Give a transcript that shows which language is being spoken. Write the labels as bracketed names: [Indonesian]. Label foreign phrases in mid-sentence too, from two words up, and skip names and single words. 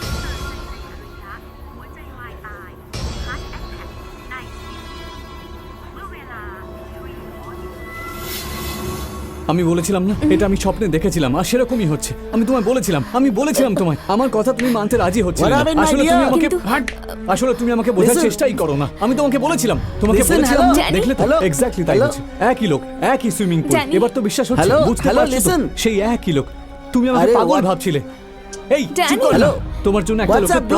[Thai] สเตอร์ซันเจย์อาริยะหัวใจวายตายฮาร์ทแอทแทกในเมื่อเวลา [Bangla] আমি বলেছিলাম না এটা আমি স্বপ্নে দেখেছিলাম আর সেরকমই হচ্ছে আমি তোমায় বলেছিলাম তোমায় আমার কথা তুমি মানতে রাজি হচ্ছে না [English] What happened, my [Bangla] আসলে তুমি [English] dear? [Bangla] আমাকে কিন্তু- আসলে তুমি আমাকে বোঝার [English] Listen. [Bangla] চেষ্টাই করো না আমি তোমাকে বলেছিলাম [English] Listen, [Bangla] বলেছিলাম [English] hello. [Bangla] না? [English] Danny? [Bangla] দেখলে তো [English] Hello? [Bangla] এক্স্যাক্টলি তাই [English] Hello? [Bangla] হচ্ছে একই লোক একই [English] swimming pool Danny? [Bangla] এবার তো বিশ্বাস হচ্ছে [English] Hello? [Bangla] বুঝতে [English] Hello, [Bangla] পারছো তো? [English] listen. [Bangla] সেই একই লোক তুমি আমাকে আরে, পাগল [English] what? [Bangla] ভাবছিলে এই চুপ [English] Danny? [Bangla] কর না। [English] Hello? [Bangla] তোমার জন্য একটা [English] What's [Bangla] লোকের [English] up,